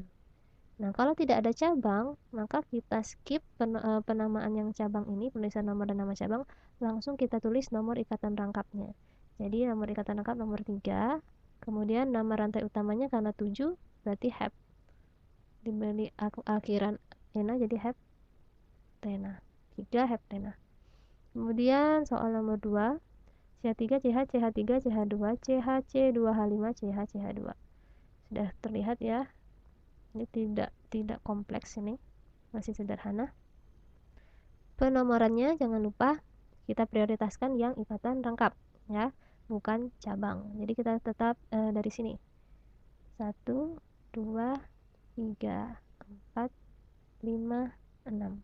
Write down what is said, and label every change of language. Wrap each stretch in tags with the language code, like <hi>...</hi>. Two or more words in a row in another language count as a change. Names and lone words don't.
<id>Nah, kalau tidak ada cabang, maka kita skip penamaan yang cabang ini, penulisan nomor dan nama cabang, langsung kita tulis nomor ikatan rangkapnya. Jadi nomor ikatan rangkap nomor 3, kemudian nama rantai utamanya karena 7, berarti diberi akhiran ena jadi heptena. 3 heptena. Kemudian soal nomor 2, CH3, CH, CH3, CH2, CH, C2H5, CH, CH2. Sudah terlihat ya. Ini tidak kompleks, ini masih sederhana. Penomorannya jangan lupa kita prioritaskan yang ikatan rangkap ya, bukan cabang. Jadi kita tetap dari sini 1, 2, 3, 4, 5, 6.</id>